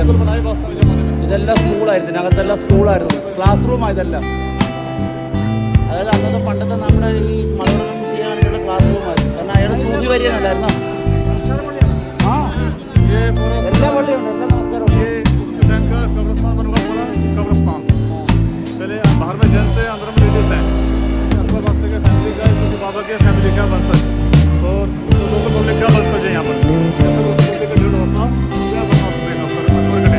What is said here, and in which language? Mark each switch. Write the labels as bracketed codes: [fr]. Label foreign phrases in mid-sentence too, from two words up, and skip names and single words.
[ml] ഇതെല്ലാം സ്കൂളായിരുന്നു, ഇതിനകത്തെല്ലാം സ്കൂളായിരുന്നു, ക്ലാസ് റൂമാണ് ഇതെല്ലാം. അതായത് അന്നത്തെ പണ്ടത്തെ നമ്മുടെ ഈ മലയാളം ചെയ്യാൻ വേണ്ടിയുള്ള ക്ലാസ് റൂമായിരുന്നു. കാരണം അയാൾ സൂഫി വരികയുണ്ടായിരുന്നു. ആ എല്ലാ പള്ളിയുണ്ട്, എല്ലാ നമസ്കാരം. [hi] बाहर में जेंट्स है, अंदर में लेडीज है. अकबर बादशाह के फैमिली का, किसी बाबा के फैमिली का वंशज तो [en] local public [hi] का वंशज है यहाँ पर. पब्लिक का भीड़ होता है.